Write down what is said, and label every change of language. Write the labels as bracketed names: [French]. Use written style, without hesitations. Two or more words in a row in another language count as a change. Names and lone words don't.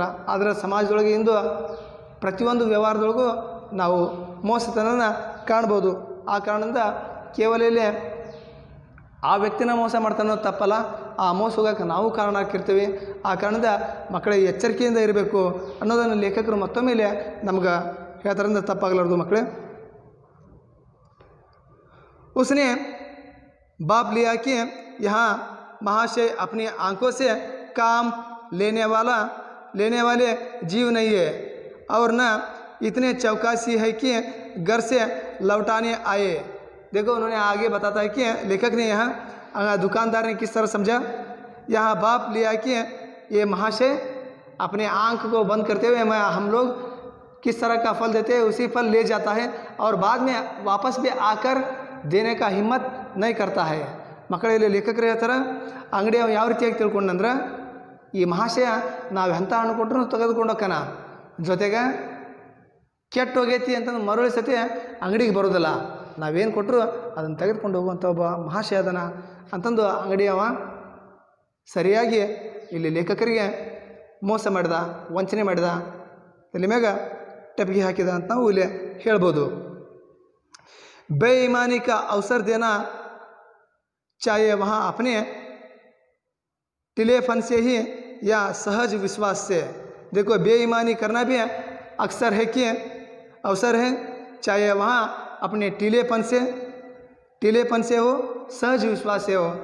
[Kannada] ಆದರೆ ಸಮಾಜದೊಳಗೆ ಇಂದು ಪ್ರತಿಯೊಂದು ವ್ಯವಹಾರದೊಳಗೂ ನಾವು ಮೋಸತನನ ಕಾಣ್ಬೋದು. ಆ ಕಾರಣದಿಂದ ಕೇವಲ ಇಲ್ಲಿ ಆ ವ್ಯಕ್ತಿನ ಮೋಸ ಮಾಡ್ತಾನೋ ತಪ್ಪಲ್ಲ, ಆ ಮೋಸ ಹೋಗೋಕೆ ನಾವು ಕಾರಣ ಹಾಕಿರ್ತೀವಿ. ಆ ಕಾರಣದಿಂದ ಮಕ್ಕಳಿಗೆ ಎಚ್ಚರಿಕೆಯಿಂದ ಇರಬೇಕು ಅನ್ನೋದನ್ನು ಲೇಖಕರು ಮತ್ತೊಮ್ಮೆ ಇಲ್ಲಿ ನಮ್ಗೆ ಹೇಳ್ತಾರಿಂದ ತಪ್ಪಾಗಲಾರ್ದು. ಮಕ್ಕಳೇ, [Hindi] उसने बाप लिया कि यहाँ महाशय अपनी आंखों से काम लेने वाले जीव नहीं है और न इतने चौकसी है कि घर से लौटाने आए. देखो उन्होंने आगे बताता है कि लेखक ने यहाँ दुकानदार ने किस तरह समझा. यहाँ बाप लिया कि ये महाशय अपने आंख को बंद करते हुए हम लोग किस तरह का फल देते हैं उसी फल ले जाता है और बाद में वापस भी आकर देने का हिम्मत नहीं करता है. [Kannada] ಮಕ್ಕಳಲ್ಲಿ ಲೇಖಕರು ಹೇಳ್ತಾರೆ, ಅಂಗಡಿ ಅವ ಯಾವ ರೀತಿಯಾಗಿ ತಿಳ್ಕೊಂಡಂದ್ರೆ, ಈ ಮಹಾಶಯ ನಾವು ಎಂಥ ಹಣ್ಣು ಕೊಟ್ಟರು ತೆಗೆದುಕೊಂಡು ಹೋಗ್ತಾನ, ಜೊತೆಗೆ ಕೆಟ್ಟ ಹೋಗೈತಿ ಅಂತಂದು ಮರಳಿ ಸತಿ ಅಂಗಡಿಗೆ ಬರೋದಿಲ್ಲ. ನಾವೇನು ಕೊಟ್ಟರು ಅದನ್ನು ತೆಗೆದುಕೊಂಡು ಹೋಗುವಂಥ ಒಬ್ಬ ಮಹಾಶಯ ಅದನ ಅಂತಂದು ಅಂಗಡಿ ಅವ ಸರಿಯಾಗಿ ಇಲ್ಲಿ ಲೇಖಕರಿಗೆ ಮೋಸ ಮಾಡಿದ, ವಂಚನೆ ಮಾಡಿದ, ತಲೆ ಮ್ಯಾಗ ಟೆಪ್ಗೆ ಹಾಕಿದ ಅಂತ ನಾವು ಇಲ್ಲಿ ಹೇಳ್ಬೋದು. [Hindi] बेईमानी का अवसर देना चाहिए वहाँ अपने टिलेपन से ही या सहज विश्वास से. देखो बेईमानी करना भी अक्सर है कि अवसर है, चाहे वहाँ अपने टिलेपन से हो, सहज विश्वास से हो.